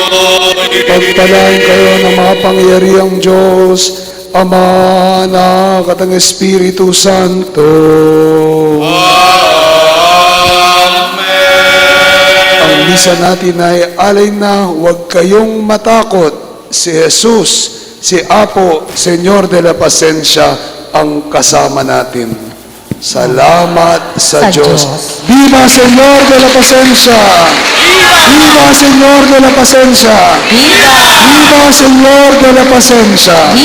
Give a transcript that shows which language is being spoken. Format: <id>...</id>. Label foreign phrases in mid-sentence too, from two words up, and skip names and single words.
<tl>Pagpalain kayo ng mga pangyarihang Diyos, Ama, Anak at ang Espiritu Santo. Amen. Ang misa natin ay alay na huwag kayong matakot. Si Jesus, si Apo, Señor de la Pasencia, ang kasama natin. Salamat sa Diyos. Viva Señor de la Pasencia! Viva Señor de la Pasencia! Viva Señor de la Pasencia!</tl>